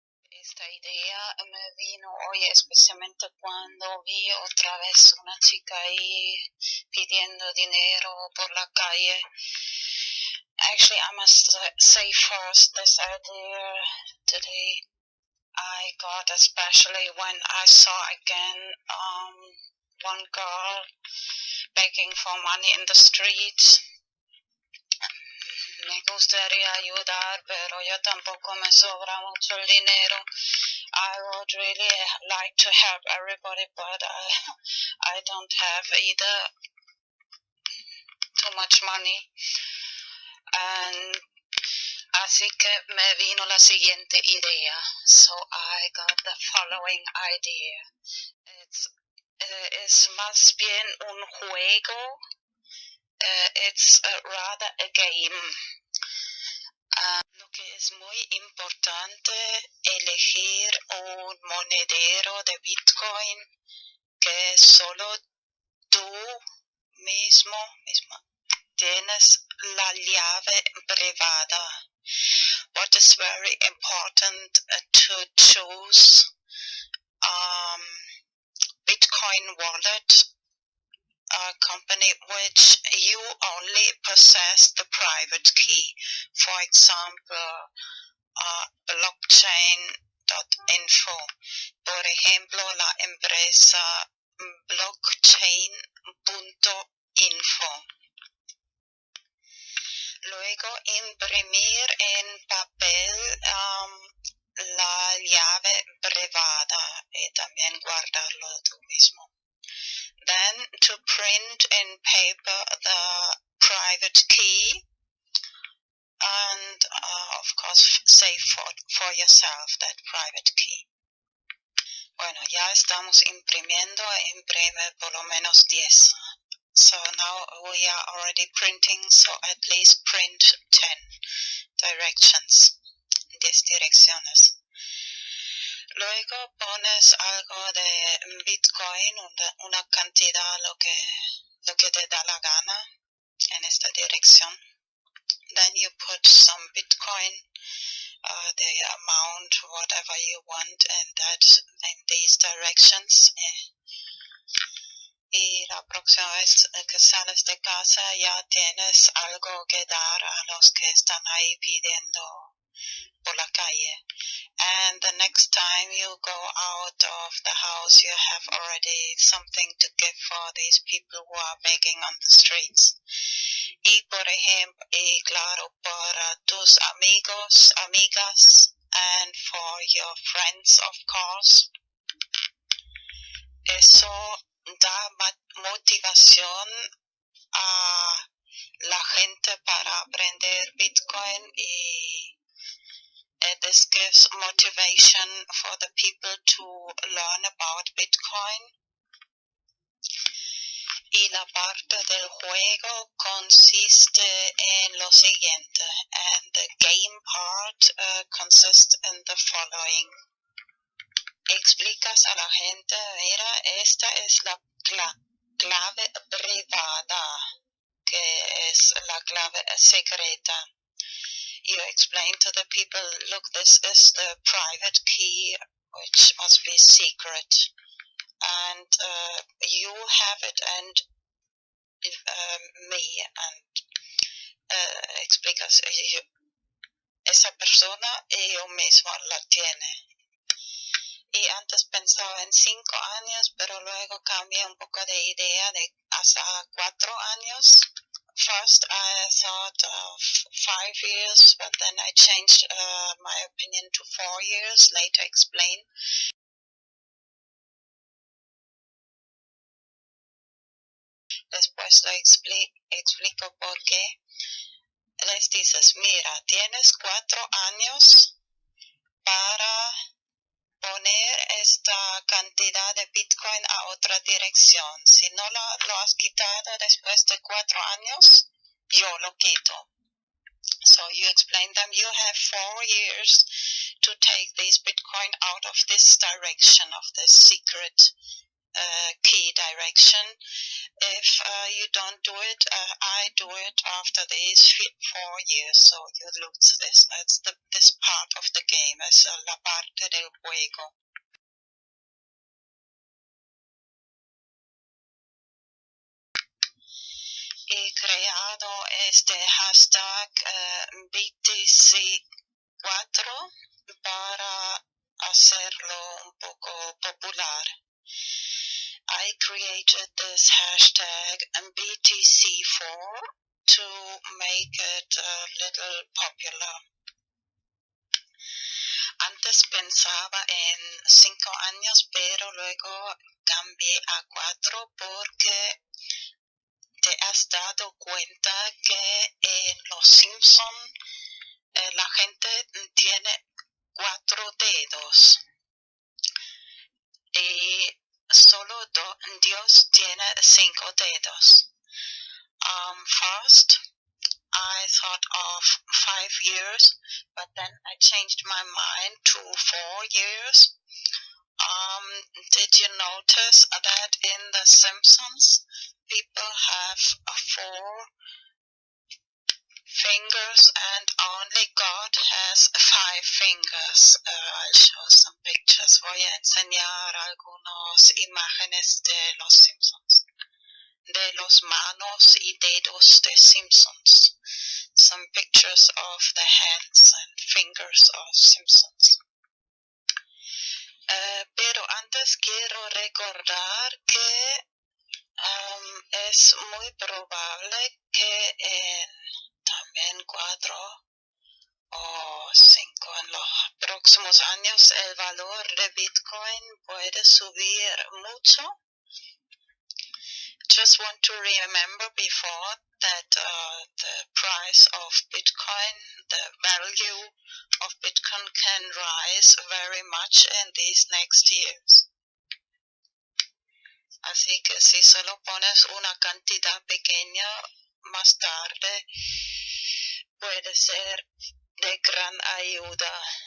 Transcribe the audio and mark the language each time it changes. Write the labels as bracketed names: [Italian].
[Spanish] Esta idea me vino hoy especialmente cuando vi otra vez una chica ahí pidiendo dinero por la calle. [English] Actually, I must say first, this idea today I got especially when I saw again one girl begging for money in the streets. [Spanish] Me gustaría ayudar, pero yo tampoco me sobra mucho el dinero. [English] I would really like to help everybody, but I don't have either too much money. And [Spanish] así que me vino la siguiente idea. [English] So I got the following idea. [Spanish] Es más bien un juego. [English] It's rather a game. [Spanish] Lo que es muy importante, elegir un monedero de Bitcoin que solo tú misma tienes la llave privada. [English] What is very important to choose Bitcoin wallet company which you only possess the private key. For example, blockchain.info. [Spanish] Por ejemplo, la empresa blockchain.info. Luego, imprimir en papel la llave privada y también guardarlo tú mismo. [English] Then to print in paper the private key and of course save for yourself that private key. [Spanish] Bueno, ya estamos imprimiendo, imprime por lo menos 10. [English] So now we are already printing, so at least print 10 directions, [Spanish] 10 direcciones. Luego pones algo de Bitcoin, una cantidad, lo que te da la gana en esta dirección. [English] Then you put some Bitcoin, the amount, whatever you want, and that in these directions. [Spanish] Y la próxima vez que sales de casa ya tienes algo que dar a los que están ahí pidiendo por la calle. [English] And the next time you go out of the house, you have already something to give for these people who are begging on the streets. [Spanish] Y por ejemplo, y claro, para tus amigos, amigas, [English] and for your friends, of course. [Spanish] Eso da motivación a la gente para aprender Bitcoin y [English] this gives motivation for the people to learn about Bitcoin. [Spanish] Y la parte del juego consiste en lo siguiente, [English] and the game part consists in the following. [Spanish] Explicas a la gente, mira, esta es la clave privada, que es la clave secreta. [English] You explain to the people, look, this is the private key, which must be secret. And you have it and me, and [Spanish] explicas, esa persona y yo mismo la tiene. Y antes pensaba en 5 años, pero luego cambié un poco de idea de hasta 4 años. [English] First I thought of 5 years, but then I changed my opinion to 4 years, later explain. [Spanish] Después lo explico por qué. Les dices, mira, tienes 4 años para poner esta cantidad de Bitcoin a otra dirección. Si no lo has quitado después de 4 años, yo lo quito. [English] So you explain them, you have 4 years to take these Bitcoin out of this direction, of this secret key direction. If you don't do it, I do it after these 4 years, so you lose this. It's this part of the game, [Spanish] es la parte del juego. He creado este hashtag BTC4 para hacerlo un poco popular. [English] I created this hashtag BTC4 to make it a little popular. [Spanish] Antes pensaba en 5 años, pero luego cambié a 4 porque te has dado cuenta que en los Simpsons la gente tiene 4 dedos y solo Dios tiene 5 dedos. [English] First, I thought of 5 years, but then I changed my mind to 4 years. Did you notice that in The Simpsons, people have 4 fingers and only God has 5 fingers? I'll show some pictures. [Spanish] Voy a enseñar algunas imágenes de los Simpsons, de los manos y dedos de Simpsons. [English] Some pictures of the hands and fingers of Simpsons. [Spanish] Pero antes quiero recordar que es muy probable que en también 4 o 5 en los próximos años el valor de Bitcoin puede subir mucho. [English] Just want to remember before that the price of Bitcoin, the value of Bitcoin can rise very much in these next years. [Spanish] Así que si solo pones una cantidad pequeña, más tarde puede ser de gran ayuda.